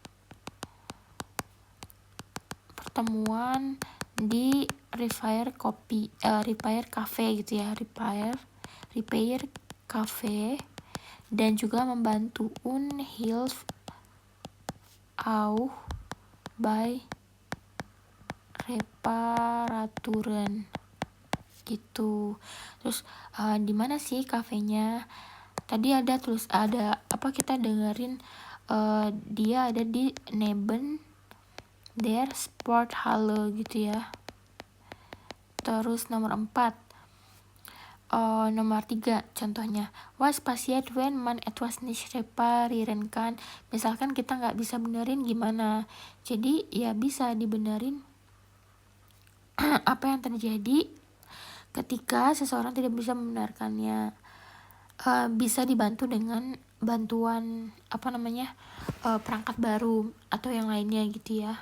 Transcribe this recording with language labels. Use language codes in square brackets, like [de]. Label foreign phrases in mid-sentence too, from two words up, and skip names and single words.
[id] pertemuan di Repair Cafe gitu ya, Repair Cafe, dan juga membantu [de] Hilf auch bei Reparaturen [id] gitu. Terus di mana sih kafenya? Tadi ada kita dengerin dia ada di [de] neben der Sporthalle [id] gitu ya. Terus nomor 3 contohnya, [de] was passiert wenn man etwas nicht reparieren kann. [id] Misalkan kita nggak bisa benerin gimana, jadi ya bisa dibenerin apa yang terjadi ketika seseorang tidak bisa membenarkannya. Bisa dibantu dengan bantuan perangkat baru atau yang lainnya gitu ya.